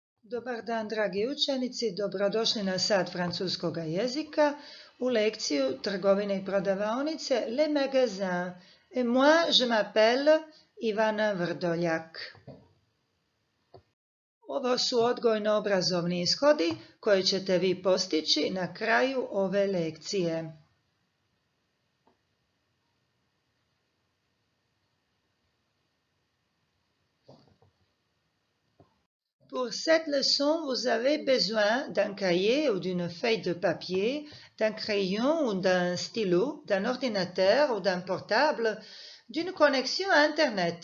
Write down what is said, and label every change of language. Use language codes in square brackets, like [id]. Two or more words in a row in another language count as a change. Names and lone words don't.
[hr] Dobar dan, dragi učenici, dobrodošli na sat francuskog jezika u lekciju trgovine i prodavaonice Le Magasin. [fr] Et moi, je m'appelle Ivana Vrdoljak. [hr] Ovo su odgojno-obrazovni ishodi koje ćete vi postići na kraju ove lekcije. [fr] Pour cette leçon, vous avez besoin d'un cahier ou d'une feuille de papier, d'un crayon ou d'un stylo, d'un ordinateur ou d'un portable, d'une connexion à Internet.